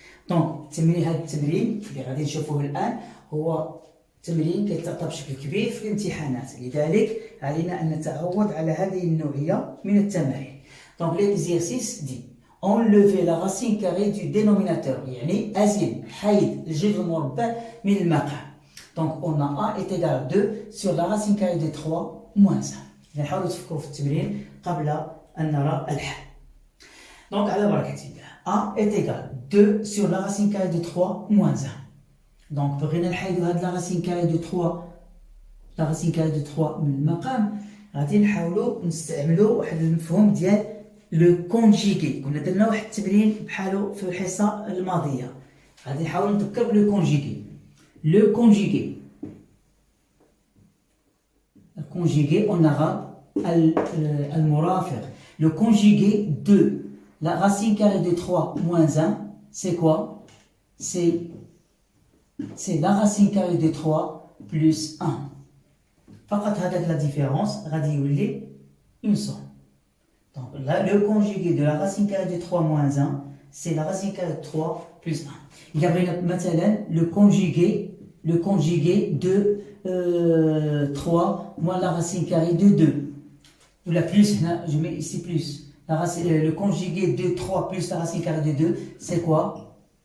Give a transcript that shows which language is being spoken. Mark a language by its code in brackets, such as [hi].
[ar] دونك هذا التمرين اللي غادي نشوفوه الآن هو تمرين كيتعطى بشكل كبير في الامتحانات، لذلك علينا أن نتعود على هذه النوعية من التمارين. دونك ليكزيرسيس دي [fr] enlever la racine carrée du dénominateur، [ar] يعني أزيل حيد الجذر المربع من المقام. [fr] Donc on a a est égal à 2 sur la racine carrée de 3 moins 1. [ar] نحاولوا تفكروا في التمرين قبل أن نرى الحل. [fr] Donc [ar] على بركة الله [fr] a est égal à 2 sur la racine carrée de 3 moins 1. [ar] Donc بغينا نحيدوا هاد [fr] la racine carrée de 3 [ar] la racine carrée de 3 من المقام، غادي نحاولوا نستعملوا واحد المفهوم ديال لو كونجيغي. كنا درنا واحد التمرين بحالو في الحصه الماضيه، غادي نحاول نذكر بلو كونجيغي. لو كونجيغي الكونجيغي اون arabe المرافق. [fr] لو كونجيغي de la racine carrée de 3 moins 1 c'est quoi? c'est la racine carrée de 3 plus 1. [ar] فقط هذاك لا ديفيرونس غادي يولي [fr] une somme. Donc là, le conjugué de la racine carrée de 3 moins 1, c'est la racine carrée de 3 plus 1. Il y a maintenant le conjugué de 3 moins la racine carrée de 2. Ou la plus, je mets ici plus. Le conjugué de 3 plus la racine carrée de 2, c'est quoi?